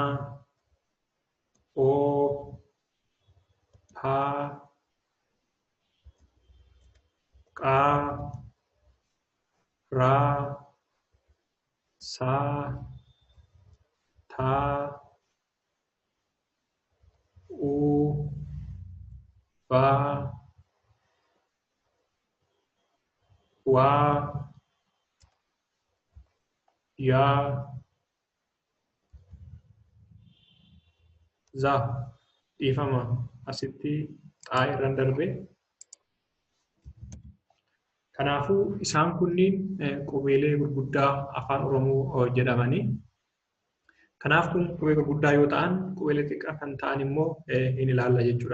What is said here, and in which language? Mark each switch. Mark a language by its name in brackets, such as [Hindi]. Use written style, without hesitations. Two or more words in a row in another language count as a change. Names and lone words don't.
[Oromo] O, P, Q, R, S, T, U, V, W, Y, Z dhiifama asitti xaa irraan darbe. Kanaafuu isaan kunniin qubeelee gurguddaa Afaan Oromoo jedhamanii. Kanaaf kun qubee gurguddaa yoo ta'an, qubeelee xiqqaa kan ta'an immoo ni ilaalla jechuudha.